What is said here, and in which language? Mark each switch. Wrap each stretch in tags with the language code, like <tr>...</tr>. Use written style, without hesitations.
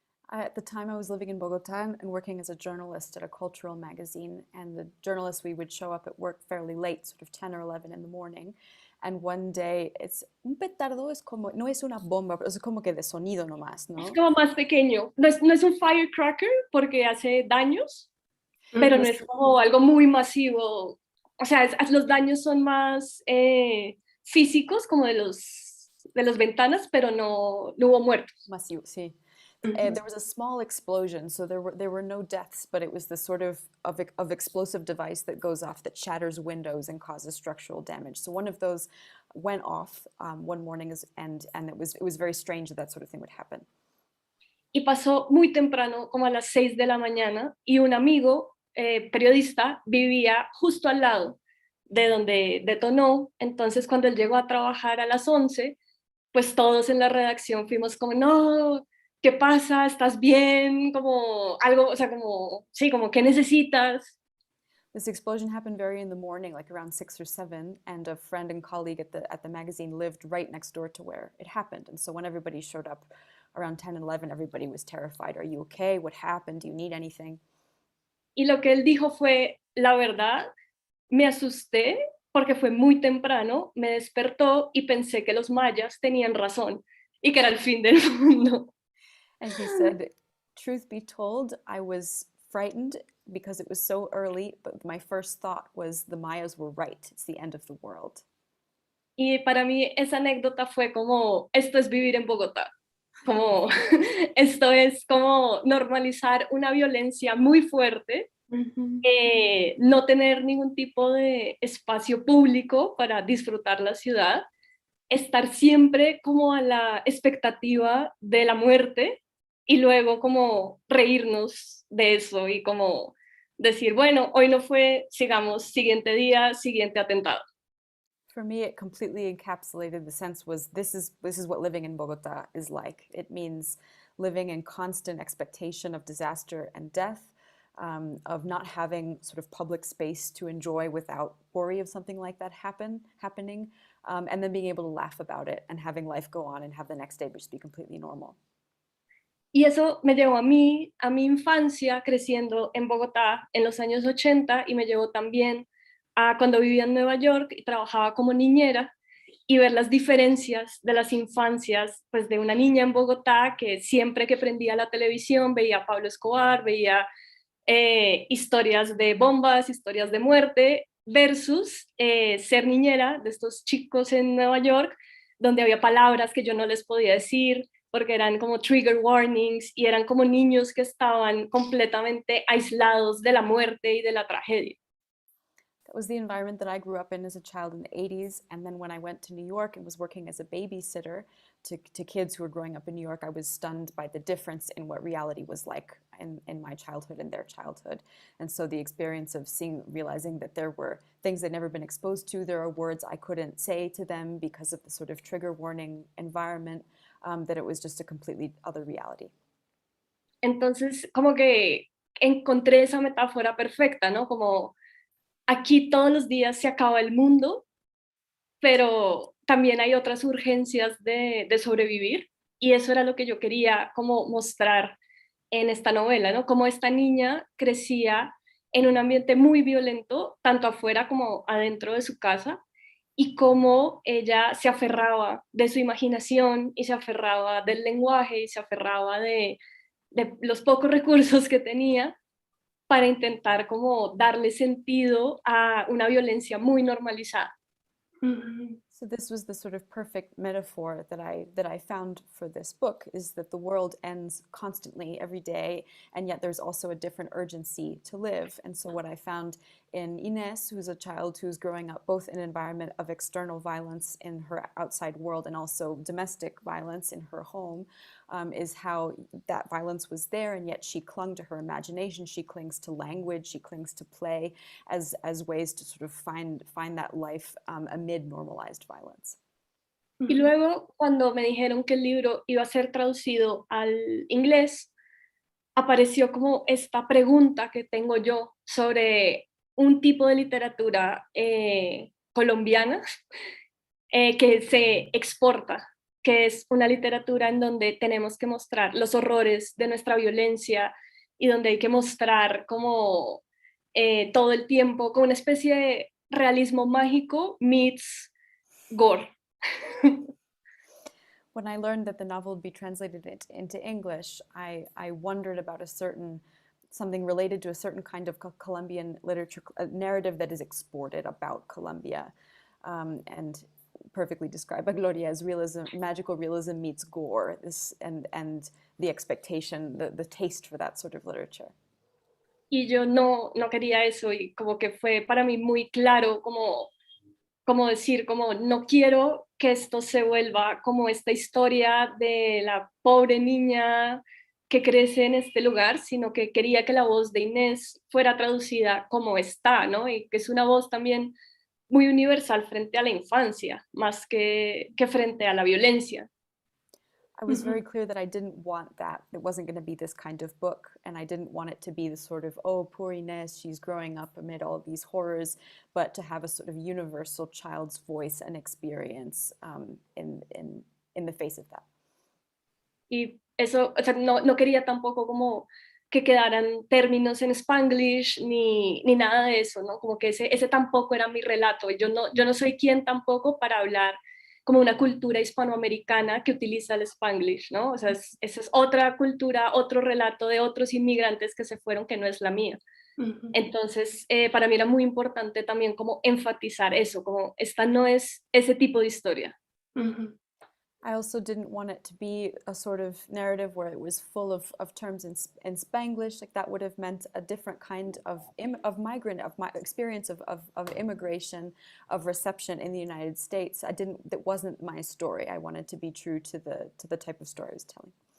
<en>At the time, I was living in Bogotá and working as a journalist at a cultural magazine, and the journalists, we would show up at work fairly late, sort of 10 or 11 in the morning, and one day,</en> <es>un petardo es como, no es una bomba, pero es como que de sonido nomás, ¿no? Es como más pequeño, no es un firecracker porque hace daños, pero no es como algo muy masivo. O sea, los daños son más físicos, como de las ventanas, pero no hubo muertos. Masivo, sí.</es> <en>There was a small explosion, so there were no deaths, but it was the sort of explosive device that goes off that shatters windows and causes structural damage. So one of those went off one morning, and it was very strange that sort of thing would happen.</en> <es>Y pasó muy temprano, como a las 6 de la mañana, y un amigo periodista vivía justo al lado de donde detonó. Entonces, cuando él llegó a trabajar a las 11, pues todos en la redacción fuimos como, no, ¿qué pasa? ¿Estás bien? Como algo, o sea, como, sí, como, ¿qué necesitas?</es> <en>This explosion happened very in the morning, like around 6 or 7, and a friend and colleague at the magazine lived right next door to where it happened. And so when everybody showed up around 10 and 11, everybody was terrified. Are you okay? What happened? Do you need anything?</en> <es>Y lo que él dijo fue, la verdad, me asusté porque fue muy temprano, me despertó y pensé que los mayas tenían razón y que era el fin del mundo.</es> <en>And he said, truth be told, I was frightened because it was so early, but my first thought was the Mayas were right. It's the end of the world.</en> <es>Y para mí esa anécdota fue como, esto es vivir en Bogotá. Como, esto es como normalizar una violencia muy fuerte, no tener ningún tipo de espacio público para disfrutar la ciudad, estar siempre como a la expectativa de la muerte y luego como reírnos de eso y como decir, bueno, hoy no fue, sigamos, siguiente día, siguiente atentado.</es> <en>For me, it completely encapsulated the sense was this is what living in Bogota is like. It means living in constant expectation of disaster and death, of not having sort of public space to enjoy without worry of something like that happening, and then being able to laugh about it and having life go on and have the next day just be completely normal.</en> <es>Y eso me llevó a mi infancia creciendo en Bogotá en los años 80 y me llevó también a cuando vivía en Nueva York y trabajaba como niñera y ver las diferencias de las infancias pues de una niña en Bogotá que siempre que prendía la televisión veía a Pablo Escobar, veía historias de bombas, historias de muerte, versus ser niñera de estos chicos en Nueva York, donde había palabras que yo no les podía decir, porque eran como trigger warnings y eran como niños que estaban completamente aislados de la muerte y de la tragedia.</es> <en>That was the environment that I grew up in as a child in the 80s. And then when I went to New York and was working as a babysitter to kids who were growing up in New York, I was stunned by the difference in what reality was like in my childhood and their childhood. And so the experience of realizing that there were things I'd never been exposed to, there are words I couldn't say to them because of the sort of trigger warning environment, that it was just a completely other reality.</en> <es>Entonces, como que encontré esa metáfora perfecta, ¿no? Como aquí todos los días se acaba el mundo, pero también hay otras urgencias de sobrevivir, y eso era lo que yo quería como mostrar en esta novela, ¿no? Como esta niña crecía en un ambiente muy violento, tanto afuera como adentro de su casa, y cómo ella se aferraba de su imaginación y se aferraba del lenguaje y se aferraba de los pocos recursos que tenía para intentar como darle sentido a una violencia muy normalizada.</es> <en>So this was the sort of perfect metaphor that I found for this book, is that the world ends constantly every day, and yet there's also a different urgency to live. And so what I found in Inés, who's a child who's growing up both in an environment of external violence in her outside world and also domestic violence in her home, is how that violence was there, and yet she clung to her imagination, she clings to language, she clings to play as ways to sort of find that life amid normalized violence.</en> <es>Y luego, cuando me dijeron que el libro iba a ser traducido al inglés, apareció como esta pregunta que tengo yo sobre un tipo de literatura colombiana que se exporta, que es una literatura en donde tenemos que mostrar los horrores de nuestra violencia y donde hay que mostrar como todo el tiempo, como una especie de realismo mágico</es> <en>meets gore. When I learned that the novel would be translated into English, I wondered about something related to a certain kind of Colombian literature, a narrative that is exported about Colombia, and perfectly described by Gloria as realism, magical realism meets gore, and the expectation, the taste for that sort of literature.</en> <es>Y yo no quería eso, y como que fue para mí muy claro como decir, como no quiero que esto se vuelva como esta historia de la pobre niña que crece en este lugar, sino que quería que la voz de Inés fuera traducida como está, ¿no? Y que es una voz también muy universal frente a la infancia, más que frente a la violencia.</es> <en>I was very clear that I didn't want that. It wasn't going to be this kind of book, and I didn't want it to be the sort of, oh, poor Inés, she's growing up amid all of these horrors, but to have a sort of universal child's voice and experience in the face of that.</en> <es>Y eso, o sea, no quería tampoco como que quedaran términos en Spanglish ni nada de eso, ¿no? Como que ese tampoco era mi relato. Yo no soy quien tampoco para hablar como una cultura hispanoamericana que utiliza el Spanglish, ¿no? O sea, esa es otra cultura, otro relato de otros inmigrantes que se fueron que no es la mía. Entonces, para mí era muy importante también como enfatizar eso, como esta no es ese tipo de historia.</es> <en>I also didn't want it to be a sort of narrative where it was full of terms in Spanglish. Like that would have meant a different kind of migrant, of my experience of immigration, of reception in the United States. That wasn't my story. I wanted to be true to the type of story I was telling.</en>